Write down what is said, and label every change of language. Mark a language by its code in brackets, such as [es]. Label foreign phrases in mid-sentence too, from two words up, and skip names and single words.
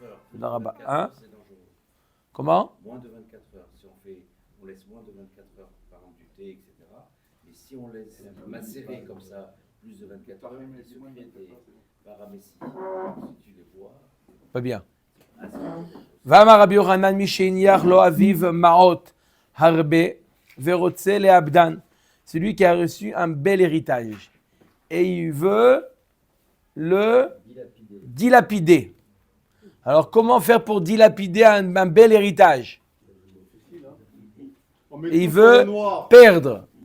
[fr] Hein? Comment? Moins de 24 heures. Si on laisse moins de 24 heures, par exemple du thé, etc. Et si on laisse macérer comme ça, plus de 24 heures, il se crée des paramécies. Si tu les bois. Pas bien. [he] ואמר רבי יוחנן מי שהניח לו אביו מעות הרבה ורוצה לאבדן. [fr] C'est lui qui a reçu un bel héritage et il veut le dilapider. Alors comment faire pour dilapider un bel héritage? Et il veut perdre.